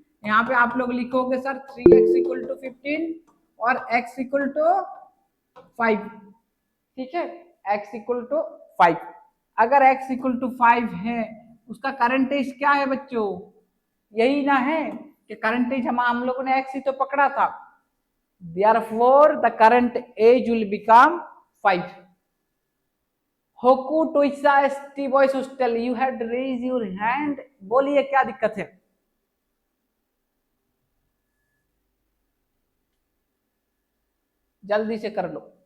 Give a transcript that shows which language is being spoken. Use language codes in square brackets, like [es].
[hi] यहाँ पे आप लोग लिखोगे सर 3x = 15 और x = 5। ठीक है, x = 5। अगर x = 5 है, उसका करंट एज क्या है बच्चों? यही ना है कि करंट एज हम लोगों ने एक्स ही तो पकड़ा था। [en] Therefore the current age will become 5. होकू टोइसा ST boys hostel, you had raise your hand, [hi] बोलिए क्या दिक्कत है? जल्दी से कर लो।